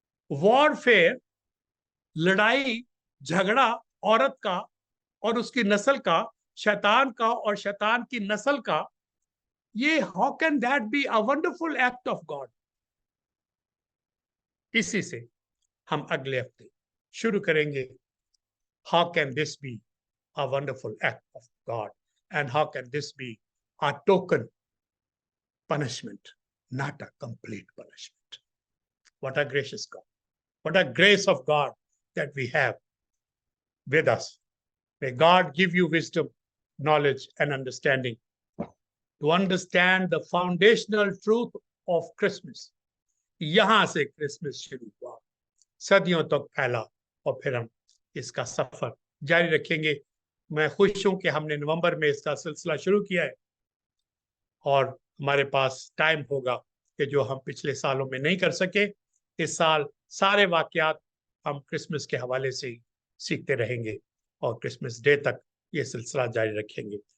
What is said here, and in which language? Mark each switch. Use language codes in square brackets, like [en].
[hi] Warfare, लड़ाई झगड़ा औरत का और उसकी नस्ल का, शैतान का और शैतान की नस्ल का, ये [en] How can that be a wonderful act of God? [hi] इसी से हम अगले हफ्ते शुरू करेंगे। [en] How can this be a wonderful act of God? And how can this be a token punishment, not a complete punishment? What a gracious God. What a grace of God that we have with us. May God give you wisdom, knowledge, and understanding to understand the foundational truth of Christmas. [hi] यहां से Christmas शुरू हुआ, सदियों तक फैला, और फिर हम इसका सफर जारी रखेंगे। मैं खुश हूं कि हमने नवंबर में इसका सिलसिला शुरू किया है, और हमारे पास टाइम होगा कि जो हम पिछले सालों में नहीं कर सके, इस साल सारे वाकयात हम क्रिसमस के हवाले से ही सीखते रहेंगे, और क्रिसमस डे तक ये सिलसिला जारी रखेंगे।